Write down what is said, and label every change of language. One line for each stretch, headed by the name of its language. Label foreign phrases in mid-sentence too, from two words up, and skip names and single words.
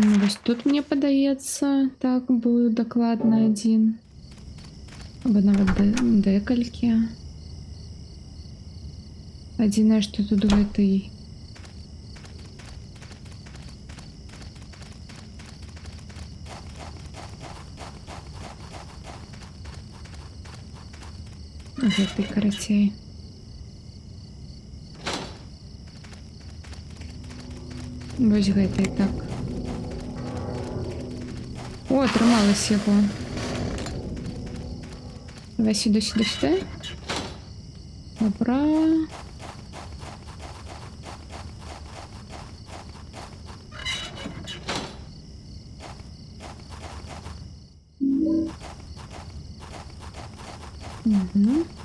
Belarusian: Ось тут, мне падаецца, так, быў дакладна адзін. Або нават дэкалькі. Адзінае, што тут гэты... Гэты карацей. Вось гэтай так. О, атрымалась яго.
Russian: Давай сюда, сюда, сюда. Добра. Угу.